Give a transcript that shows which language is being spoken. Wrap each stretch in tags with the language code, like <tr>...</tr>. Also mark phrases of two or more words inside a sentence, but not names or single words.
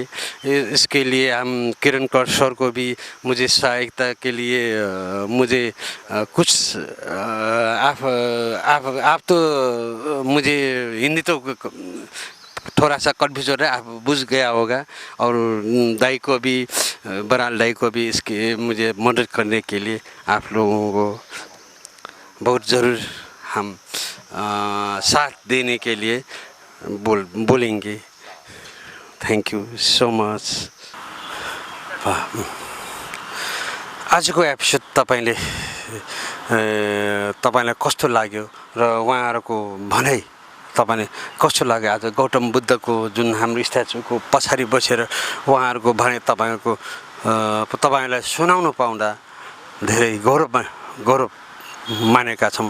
<hi>इसके लिए हम किरण कर सर को भी मुझे सहायता के लिए मुझे कुछ आप तो मुझे हिंदी तो थोड़ा सा कन्फ्यूजन है, आप बुझ गया होगा। और दाई को भी, बराल दाई को भी इसके मुझे मदद करने के लिए आप लोगों को बहुत ज़रूर हम साथ देने के लिए बोलेंगे।</hi> <en>thank you so much.</en> <ne>आजको एपिसोड तपाईँलाई कस्तो लाग्यो र उहाँहरूको भनाइ तपाईँले कस्तो लाग्यो? आज गौतम बुद्धको जुन हाम्रो स्ट्याचुको पछाडि बसेर उहाँहरूको भनाइ तपाईँलाई सुनाउन पाउँदा धेरै गौरव मानेका छौँ।</ne>